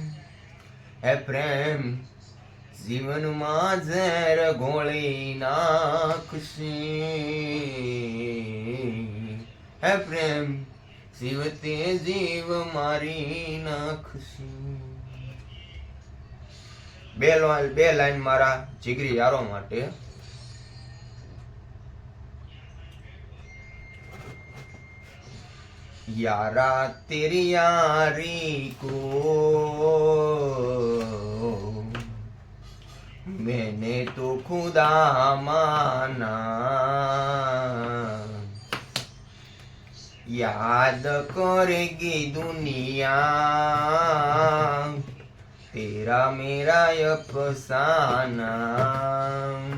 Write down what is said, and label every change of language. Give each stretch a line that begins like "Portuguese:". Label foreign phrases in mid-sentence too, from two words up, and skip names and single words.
Gujarati: એ પ્રેમ જીવનમાં ઝેર ઘોળી નાખશે, હે પ્રેમ જીવતે જીવ મારી નાખશે। બે લાઈન મારા જીગરી યારો માટે।
Hindi: यारा तेरी यारी को मैंने तो खुदा माना, याद करेगी दुनिया तेरा मेरा अफसाना।